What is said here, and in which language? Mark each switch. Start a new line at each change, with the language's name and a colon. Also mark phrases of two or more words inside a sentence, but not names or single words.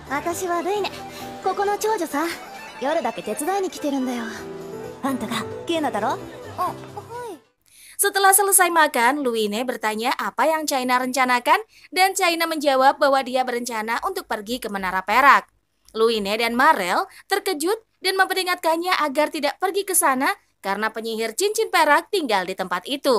Japanese: 私はルイネ。ここの長女さ。夜だけ手伝いに来てるんだよ。あんたがケイナだろ？あ、はい。
Indonesian: Setelah selesai makan, Luine bertanya apa yang China rencanakan dan China menjawab bahwa dia berencana untuk pergi ke Menara Perak. Luine dan Marel terkejut dan memperingatkannya agar tidak pergi ke sana karena penyihir cincin perak tinggal di tempat itu.